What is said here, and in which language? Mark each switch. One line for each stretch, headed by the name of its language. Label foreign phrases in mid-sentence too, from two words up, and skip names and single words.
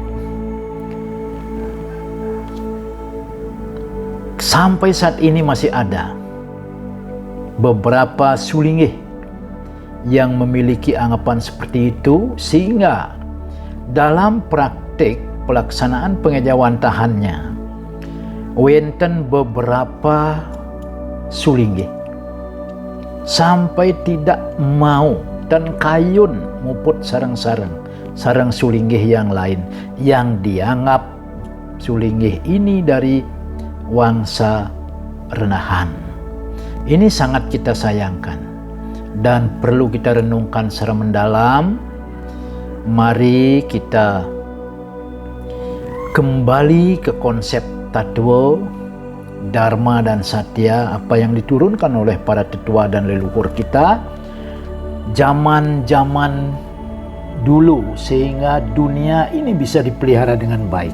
Indonesian: Sampai saat ini masih ada beberapa sulinggih yang memiliki anggapan seperti itu, sehingga dalam praktik pelaksanaan pengejawantahannya wenten beberapa sulinggih sampai tidak mau dan
Balinese: kayun muput
Indonesian: sarang sulinggih yang lain yang dianggap sulinggih ini dari wangsa renahan. Ini sangat kita sayangkan dan perlu kita renungkan secara mendalam. Mari kita kembali ke konsep Tattwa, Dharma dan Satya, apa yang diturunkan oleh para tetua dan leluhur kita zaman-zaman dulu, sehingga dunia ini bisa dipelihara dengan baik.